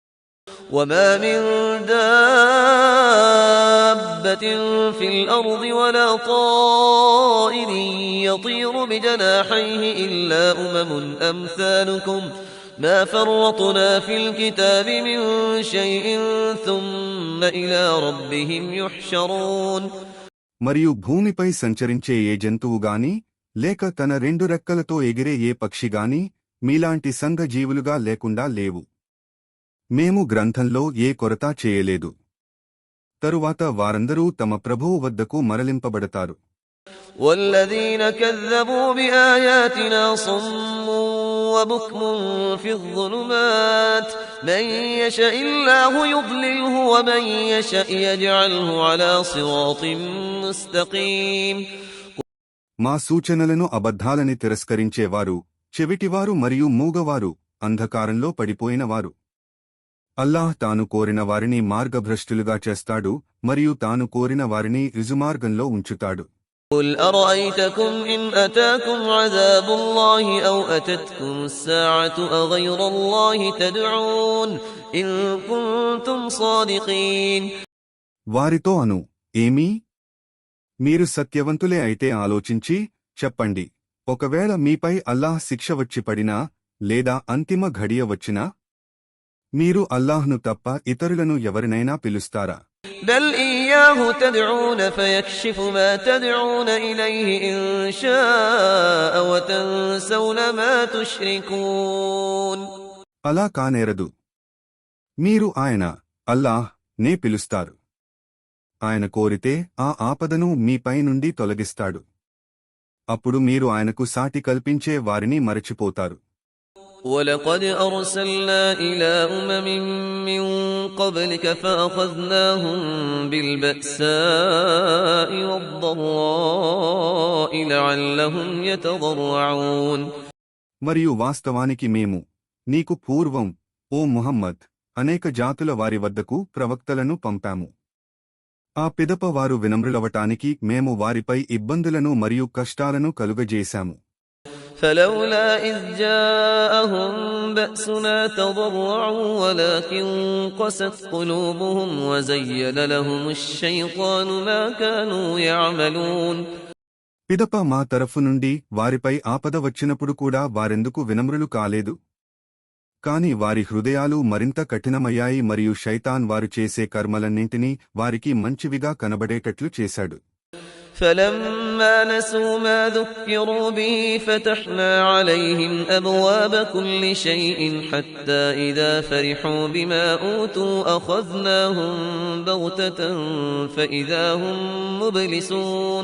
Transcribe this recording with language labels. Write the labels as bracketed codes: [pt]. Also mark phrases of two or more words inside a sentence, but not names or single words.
[ar] وما من دابة في الأرض ولا طائر يطير بجناحيه إلا أمثالكم ما فرطنا في الكتاب من شيء ثم إلى ربهم يحشرون. [te] మరియు భూమిపై సంచరించే ఏ జంతువుగాని లేక తన రెండు రెక్కలతో ఎగిరే ఏ పక్షిగాని మీలాంటి సంఘజీవులుగా లేకుండా లేవు. మేము గ్రంథంలో ఏ కొరత చేయలేదు. తరువాత వారందరూ తమ ప్రభువు వద్దకు మరలింపబడతారు. [ar] والذين كذبوا بآياتنا صم وبكم في الظلمات من يشاء الله يضلله ومن يشاء يجعله على صراط مستقيم. [te] మా సూచనలను అబద్ధాలని తిరస్కరించేవారు, చెవిటివారు మరియు మూగవారు, అంధకారంలో పడిపోయినవారు. అల్లాహ్ తాను కోరిన వారిని మార్గభ్రష్టులుగా చేస్తాడు మరియు తాను కోరిన వారిని రుజుమార్గంలో ఉంచుతాడు. [ar] قل أرأيتكم إن أتاكم عذاب الله أو أتتكم الساعة أغير الله تدعون إن كنتم صادقين. [te] వారితో అను, ఏమీ? మీరు సత్యవంతులే అయితే ఆలోచించి చెప్పండి. ఒకవేళ మీపై అల్లాహ్ శిక్ష వచ్చి పడినా లేదా అంతిమ ఘడియ వచ్చినా మీరు అల్లాహ్ను తప్ప ఇతరులను ఎవరినైనా పిలుస్తారా? [ar] بل إياه تدعون فيكشف ما تدعون إليه إن شاء وتنسون ما تشركون. [te] అలా కానేరదు. మీరు ఆయన అల్లాహ్ నే పిలుస్తారు. ఆయన కోరితే ఆ ఆపదను మీపై నుండి తొలగిస్తాడు. అప్పుడు మీరు ఆయనకు సాటి కల్పించే వారిని మరచిపోతారు. [ar] ولقد أرسلنا إلى أمم من قبلك فأخذناهم بالبأساء والضراء لعلهم يتضرعون. [te] మరియు వాస్తవానికి మేము నీకు పూర్వం ఓ ముహమ్మద్ అనేక జాతుల వారి వద్దకు ప్రవక్తలను పంపాము. ఆ పిదప వారు వినమ్రులవటానికి మేము వారిపై ఇబ్బందులను మరియు కష్టాలను కలుగజేశాము. [ar] فلولا إذ جاءهم بأسنا تضرعوا ولكن قست قلوبهم وزين لهم الشيطان ما كانوا يعملون. [te] పిదప మా తరఫు నుండి వారిపై ఆపద వచ్చినప్పుడు కూడా వారెందుకు వినమ్రులు కాలేదు? కాని వారి హృదయాలు మరింత కఠినమయ్యాయి మరియు శైతాన్ వారు చేసే కర్మలన్నింటినీ వారికి మంచివిగా కనబడేటట్లు చేశాడు. [ar] فلما نسوا ما ذكروا به فتحنا عليهم أبواب كل شيء حتى إذا فرحوا بما أوتوا أخذناهم بغتة فإذا هم مبلسون.